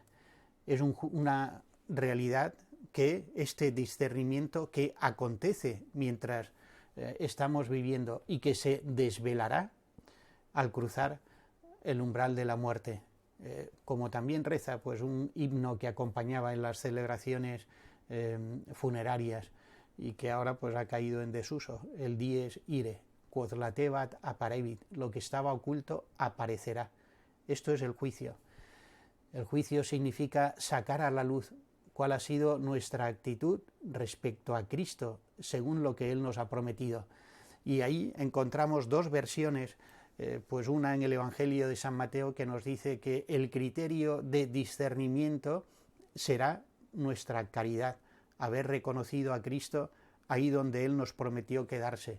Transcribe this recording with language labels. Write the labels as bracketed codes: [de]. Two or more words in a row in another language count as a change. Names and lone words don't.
[es] Es una realidad que este discernimiento que acontece mientras estamos viviendo y que se desvelará al cruzar el umbral de la muerte. Como también reza pues un himno que acompañaba en las celebraciones funerarias y que ahora pues ha caído en desuso, el dies ire, [la] quod latebat apparevit, [es] lo que estaba oculto aparecerá. Esto es el juicio. El juicio significa sacar a la luz cuál ha sido nuestra actitud respecto a Cristo, según lo que Él nos ha prometido. Y ahí encontramos dos versiones pues una en el Evangelio de San Mateo que nos dice que el criterio de discernimiento será nuestra caridad, haber reconocido a Cristo ahí donde Él nos prometió quedarse.